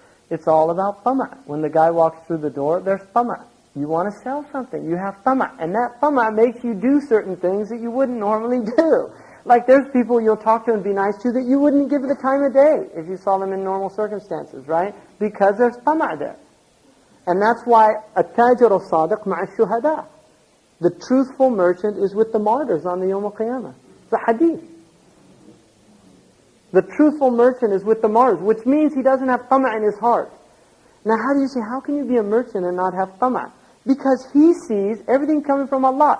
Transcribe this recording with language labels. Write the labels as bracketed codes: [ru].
[en] It's all about tama'. When the guy walks through the door, there's tama'. You want to sell something, you have tama'. And that tama' makes you do certain things that you wouldn't normally do. Like there's people you'll talk to and be nice to that you wouldn't give the time of day if you saw them in normal circumstances, right? Because there's tama' there. And that's why [ar] التاجر الصادق مع الشهداء. [en] The truthful merchant is with the martyrs on the Yawm al-Qiyamah. It's a hadith. The truthful merchant is with the martyrs, which means he doesn't have tama' in his heart. Now how do you say, how can you be a merchant and not have tama'? Because he sees everything coming from Allah.